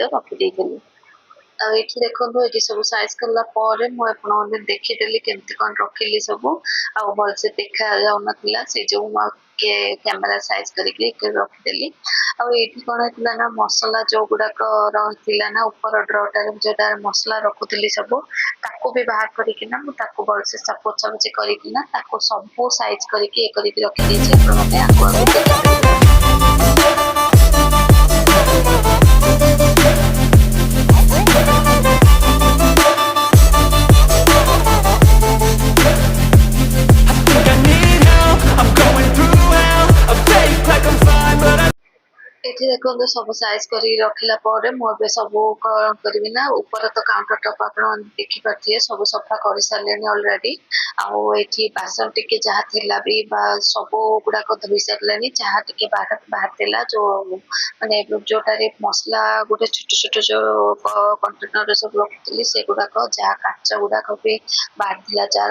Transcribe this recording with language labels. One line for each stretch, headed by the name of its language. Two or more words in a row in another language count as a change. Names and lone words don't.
Odia: ରଖିଦେଇଥିଲି ଆଉ ଏଇଠି ଦେଖନ୍ତୁ ଏଠି ସବୁ ସାଇଜ୍ କଲା ପରେ ମୁଁ ଆପଣଙ୍କୁ ଦେଖିଦେଲି କେମିତି କ'ଣ ରଖିଲି ସବୁ ଆଉ ଭଲସେ ଦେଖା ଯାଉନଥିଲା ସେ ଯୋଉ ମୁଁ ଟିକେ
English: camera size
Odia: କରିକି ରଖିଦେଲି ଆଉ ଏଇଠି କ'ଣ ହେଇଥିଲା ନା ମସଲା ଯୋଉ ଗୁଡ଼ାକ ରହିଥିଲା ନା ଉପର ଡ୍ରଟାରେ ଯୋଉଟା ମସଲା ରଖୁଥିଲି ସବୁ ତାକୁ ବି ବାହାର କରିକିନା ମୁଁ ତାକୁ ଭଲସେ ପୋଛାପୋଛି କରିକିନା ତାକୁ ସବୁ ସାଇଜ୍ କରିକି ଇଏ କରିକି ରଖିଦେଇଛି ଆପଣମାନେ ଆଗକୁ ଦେଖିପାରିବେ।
English: Think I need help, I'm going through hell. I fake like I'm fine, but I
Odia: ଏଠି ଦେଖନ୍ତୁ ସବୁ ସାଇଜ୍ କରି ରଖିଲା ପରେ ମୁଁ ଏବେ ସବୁ କ'ଣ କରିବି ନା ଉପର ତ
English: counter top
Odia: ଆପଣ ଦେଖିପାରୁଥିବେ ସବୁ ସଫା କରିସାରିଲେଣି ଅଲରେଡ଼ି ଆଉ ଏଠି ବାସନ ଟିକେ ଯାହା ଥିଲା ବି ବା ସବୁ ଗୁଡ଼ାକ ଧୋଇ ସାରିଲେଣି ଯାହା ଟିକେ ବାହାରିଥିଲା ଯୋଉ ମାନେ ଯୋଉଟାରେ ମସଲା ଗୋଟେ ଛୋଟ ଛୋଟ ଯୋଉ କଣ୍ଟେନରରେ ସବୁ ରଖୁଥିଲି ସେଗୁଡ଼ାକ ଯାହା କାଚ ଗୁଡ଼ାକ ବି ବାହାରିଥିଲା ଜାର